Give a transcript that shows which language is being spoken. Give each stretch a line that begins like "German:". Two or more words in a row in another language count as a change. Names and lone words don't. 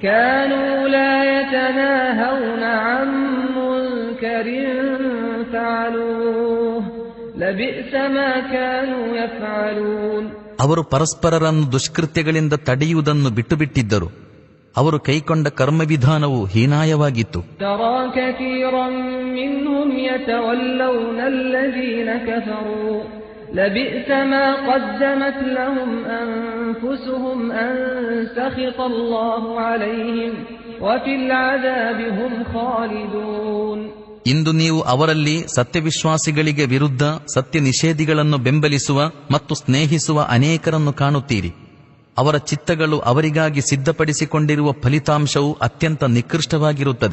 Kannada: ಅವರು ಪರಸ್ಪರರನ್ನು ದುಷ್ಕೃತ್ಯಗಳಿಂದ ತಡೆಯುವುದನ್ನು ಬಿಟ್ಟುಬಿಟ್ಟಿದ್ದರು. ಅವರು ಕೈಕೊಂಡ ಕರ್ಮವಿಧಾನವು ಹೀನಾಯವಾಗಿತ್ತು.
Arabic: لبئس ما قدمت لهم أنفسهم أن سخط الله عليهم وفي العذاب هم خالدون.
Kannada: ಇಂದು ನೀವು ಅವರಲ್ಲಿ ಸತ್ಯವಿಶ್ವಾಸಿಗಳಿಗೆ ವಿರುದ್ಧ ಸತ್ಯ ನಿಷೇಧಿಗಳನ್ನು ಬೆಂಬಲಿಸುವ ಮತ್ತು ಸ್ನೇಹಿಸುವ ಅನೇಕರನ್ನು ಕಾಣುತ್ತೀರಿ. ಅವರ ಚಿತ್ತಗಳು ಅವರಿಗಾಗಿ ಸಿದ್ಧಪಡಿಸಿಕೊಂಡಿರುವ ಫಲಿತಾಂಶವು ಅತ್ಯಂತ ನಿಕೃಷ್ಟವಾಗಿರುತ್ತದೆ.